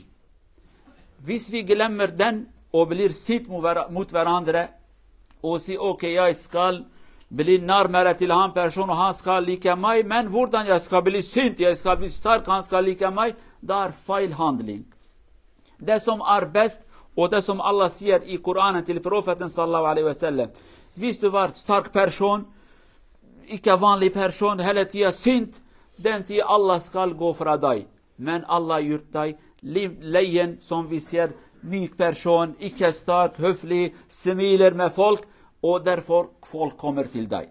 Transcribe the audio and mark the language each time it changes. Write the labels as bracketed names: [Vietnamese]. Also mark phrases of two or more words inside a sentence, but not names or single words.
[Norwegian] Hvis vi glemmer den og blir sint mot hverandre og sier ok, jeg skal bli nærmere til han person og han skal like meg, men hvordan jeg skal bli sint, jeg skal bli sterk, han skal like meg, det er feil handling. Det som er best, og det som Allah sier i Koranen til profeten [Arabic] صلى الله عليه وسلم: [Norwegian] hvis du var sterk person, ikke vanlig person, hele tiden sint, den tid Allah skal gå fra deg. Men Allah gjør deg leien, som vi ser, myk person, ikke sterk, høflig, smiler med folk, og derfor folk kommer til deg.